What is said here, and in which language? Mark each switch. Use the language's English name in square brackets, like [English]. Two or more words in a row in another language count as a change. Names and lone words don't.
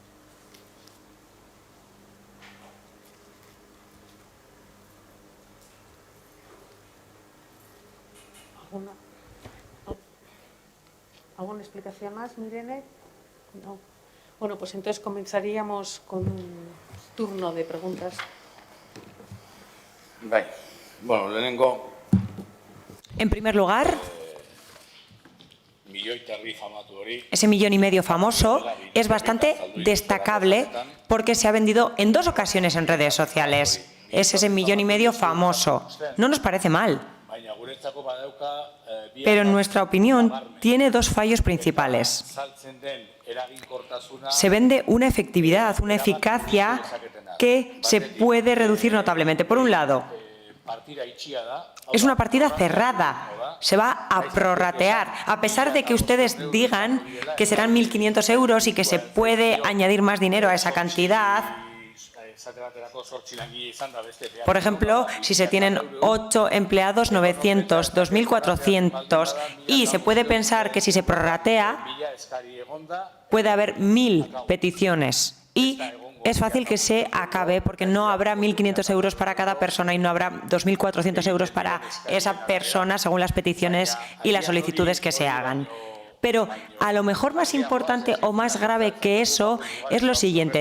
[Spanish] ¿Alguna explicación más, Mirene? No. Bueno, pues entonces comenzaríamos con un turno de preguntas. [Basque] Bai. Bueno, lehenengo, [Spanish] En primer lugar, [Basque] milioi eta erdi famatu hori, [Spanish] ese 1,5 millones famoso es bastante destacable porque se ha vendido en 2 ocasiones en redes sociales. Es ese 1,5 millones famoso. No nos parece mal, [Basque] baina guretzako badauka, [Spanish] pero en nuestra opinión tiene 2 fallos principales. [Basque] saltzen den eraginkortasuna, [Spanish] Se vende una efectividad, una eficacia que se puede reducir notablemente. Por un lado, [Basque] partida itxia da, [Spanish] es una partida cerrada, se va a prorratear, a pesar de que ustedes digan que serán 1.500 euros y que se puede añadir más dinero a esa cantidad. [Basque] esate baterako 8 langile izan da beste. [Spanish] Por ejemplo, si se tienen 8 empleados, 900, 2.400, y se puede pensar que si se prorratea, [Basque] 1000 eskari egonda, [Spanish] puede haber 1.000 peticiones. Y es fácil que se acabe porque no habrá 1.500 euros para cada persona y no habrá 2.400 euros para esa persona según las peticiones y las solicitudes que se hagan. Pero a lo mejor más importante o más grave que eso es lo siguiente.